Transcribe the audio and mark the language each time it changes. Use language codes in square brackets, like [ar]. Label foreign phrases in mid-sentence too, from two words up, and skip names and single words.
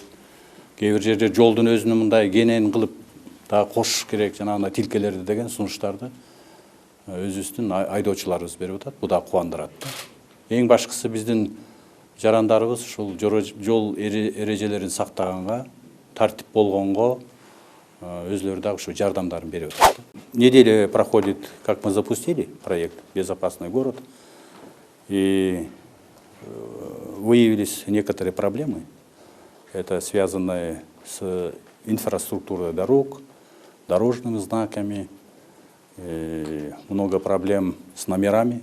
[ky] Кээ бир жерде жолдун өзүнүн мындай кенен кылып дагы кошуш керек, жанагындай тилкелерди деген сунуштарды өзүбүздүн айдоочуларыбыз берип атат. Бу да кубандырат да. Эң башкысы биздин жарандарыбыз ушул жол эрежелерин сактаганга, тартип болгонго өзлөрү дагы ушу жардамдарын берип атат. [ru] Неделя проходит, как мы запустили проект «Безопасный город», и выявились некоторые проблемы. Это связанные с инфраструктурой дорог, дорожными знаками, много проблем с номерами.